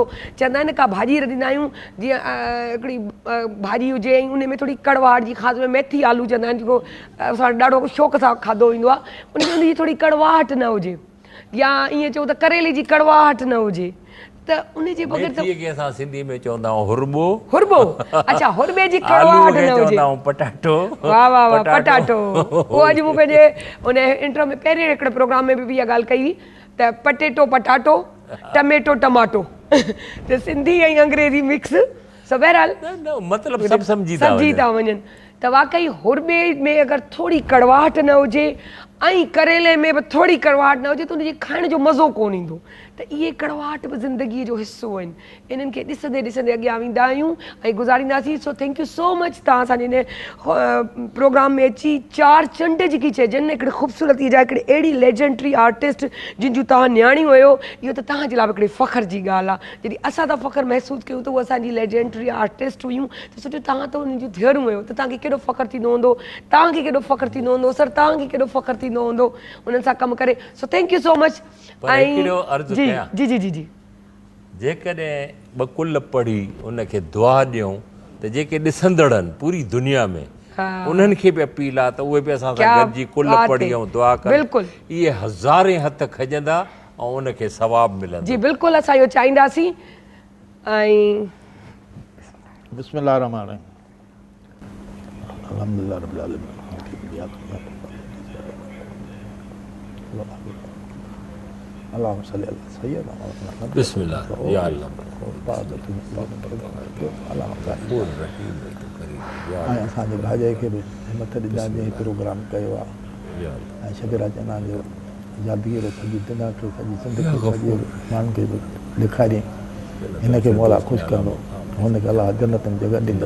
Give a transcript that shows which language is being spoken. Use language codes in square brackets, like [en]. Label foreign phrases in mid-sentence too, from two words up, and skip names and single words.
[sd] चवंदा आहिनि का भाॼी रधंदा आहियूं, जीअं हिकिड़ी भाॼी हुजे ऐं उन में थोरी कड़वाहट जी, ख़ासि में मेथी आलू चवंदा आहिनि, जेको असां ॾाढो शौक़ सां खाधो वेंदो आहे, उन जी थोरी कड़वाहट न हुजे, या ईअं चऊं त करेले जी कड़वाहट न हुजे, त उन जे बग़ैर त मेथीअ खे असां सिंधी में चवंदा आहियूं हुरबो। हुरबो, अच्छा हुरबे जी आलू कड़वाहट खे न हुजे। चवंदा आहियूं पटाटो। वाह वाह वाह, पटाटो। उहो अॼु मूं पंहिंजे उन इंट्रो में पहिरें हिकिड़े प्रोग्राम में बि इहा ॻाल्हि कई हुई त पटेटो पटाटो, टमेटो टमाटो, त सिंधी ऐं अंग्रेज़ी मिक्स। सो बहरहाल मतिलबु सभु सम्झी था वञनि त वाकई हुरबे में अगरि थोरी कड़वाहट न हुजे ऐं करेले में बि थोरी कड़वाहट न हुजे त उनजे खाइण जो मज़ो कोन ईंदो। त इहे कड़वाहट बि ज़िंदगीअ जो हिसो आहिनि, इन्हनि खे ॾिसंदे ॾिसंदे अॻियां वेंदा आहियूं ऐं गुज़ारींदासीं। सो [en] thank you so much [sd] तव्हां असांजे हिन प्रोग्राम में अची चार चंड जेकी चइजनि, हिकिड़ी ख़ूबसूरती जा हिकिड़ी अहिड़ी [en] legendary artist [sd] जिन जूं तव्हां न्याणियूं हुयो, इहो त तव्हांजे लाइ बि हिकिड़ी फ़ख्र जी ॻाल्हि आहे। जॾहिं असां था फ़ख्र महसूसु कयूं त उहे असांजी [en] legendary artist [sd] हुयूं, त सोचियो तव्हां त उन्हनि जूं धीअरूं हुयो, त तव्हांखे केॾो फ़ख्र थींदो हूंदो, तव्हांखे केॾो फ़ख्र थींदो हूंदो, सर तव्हांखे केॾो फ़ख्र थींदो हूंदो उन्हनि सां कमु करे। [en] so thank you so much. जी जी जी जी, [sd] जेकॾहिं ॿ कुल पढ़ी उनखे दुआ ॾियूं त जेके ॾिसंदड़ आहिनि पूरी दुनिया में, उन्हनि खे बि अपील आहे त उहे बि असां सां गॾिजी कुल पढ़ी ऐं दुआ कनि। इहे हज़ारे हथ खजंदा ऐं उनखे सवाबु मिलंदो। जी बिल्कुलु, असां इहो चाहींदासीं। ऐं [ar] بسم الله الرحمن الرحيم، الحمد لله رب العالمين، اللهم صل على سيدنا محمد. بسم الله يا الله. [sd] ऐं असांजे भाॼाई खे बि हिमत ॾिना जंहिं प्रोग्राम कयो आहे, ऐं शबीरा जना जो यादगीर सॼी दुनिया खे, सॼी ज़िंदगी सॼे माण्हुनि खे बि ॾेखारियईं, हिनखे मौला ख़ुशि कंदो, हुनखे अलाह जन्नत में जॻह ॾींदो।